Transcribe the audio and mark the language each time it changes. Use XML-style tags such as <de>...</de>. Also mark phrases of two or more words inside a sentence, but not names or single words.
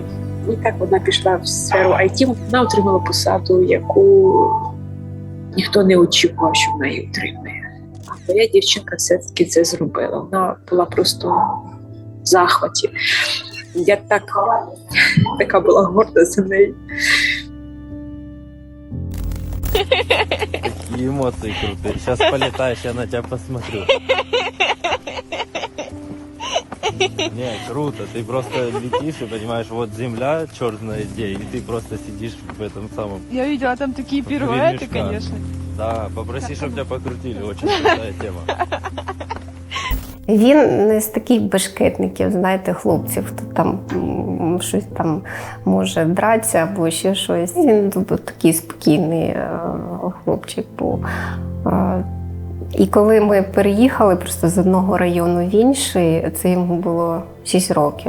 <uk>І так вона пішла в сферу IT, вона отримала посаду, яку ніхто не очікував, що вона її отримає. А моя дівчинка все-таки це зробила. Вона була просто в захваті. Я така була горда за нею.</uk> <ru>Какие эмоции крутые. Сейчас полетаешь, я на тебя посмотрю. Не, круто. Ты просто летишь и понимаешь, вот земля, черт знает где, и ты просто сидишь в этом самом... Я видела там такие пируэты, конечно. Да, попроси, чтобы тебя покрутили. Очень крутая тема.</ru> <uk>Він не з таких бешкетників, знаєте, хлопців, хто там щось там може дратися або ще щось. Він такий спокійний хлопчик був. І коли ми переїхали просто з одного району в інший, це йому було 6 років.</uk>